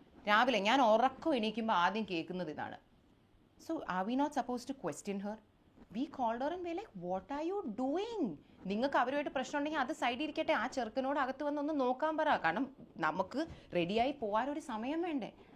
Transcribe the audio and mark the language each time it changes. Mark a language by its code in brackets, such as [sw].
[ml] രാവിലെ ഞാൻ ഉറക്കം എണീക്കുമ്പോൾ ആദ്യം കേൾക്കുന്നത് ഇതാണ്. [en] So are we not supposed to question her? We called her and we were like, what are you doing? [ml] നിങ്ങൾക്ക് അവരുമായിട്ട് പ്രശ്നം ഉണ്ടെങ്കിൽ അത് സൈഡിൽ ഇരിക്കട്ടെ, ആ ചെറുക്കനോട് അകത്ത് വന്നൊന്ന് നോക്കാൻ പറ, കാരണം നമുക്ക് റെഡിയായി പോകാനൊരു സമയം വേണ്ടേ.